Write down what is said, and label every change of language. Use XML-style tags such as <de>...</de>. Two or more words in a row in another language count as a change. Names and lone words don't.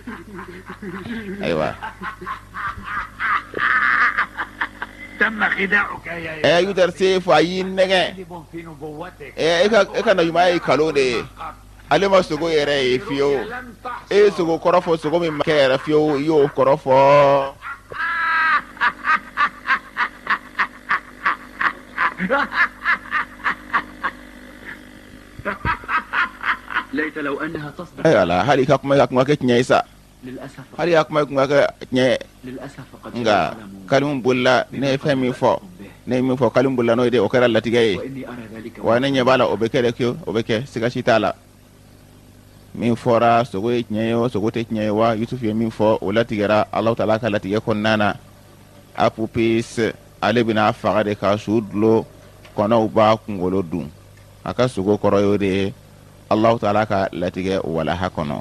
<bm>Ayiwa. Yuzarsif a y'i nɛgɛn. E ka naɲuman ye kalo de ye. Ale ma sogo yɛrɛ ye fiyewu. E ye sogo kɔrɔ fɔ, sogo min ma kɛ yɛrɛ fiyewu, i y'o kɔrɔ fɔ.</bm> <ar>ليت لو أنها تصدق.</ar> <bm>Ala hali ka kuma kɛ tiɲɛ ye sa.</bm> <ar>للأسف</ar> <bm>Hali ka kuma kɛ tiɲɛ.</bm> <ar>للأسف قد</ar> <bm>Nka Kalimu bolila, ne ye fɛn min fɔ, Kalimu bolila n'o ye de, o kɛra latigɛ ye.</bm> <ar>وإني أرى ذلك</ar> <bm>Wa ne ɲɛ b'a la, o bɛ kɛ dɛ fiyewu, o bɛ kɛ, siga si t'a la. Min fɔra sogo ye tiɲɛ ye o sogo tɛ tiɲɛ ye wa, Yusufu ye min fɔ, o latigɛra Alahu Taala ka latigɛ kɔnɔna na. Apupis ale bɛna faga de ka su dulon kɔnɔw b'a kunkolo dun. A ka sogo kɔrɔ y'o de ye Alahu Taala ka latigɛ walaha kɔnɔ.</bm>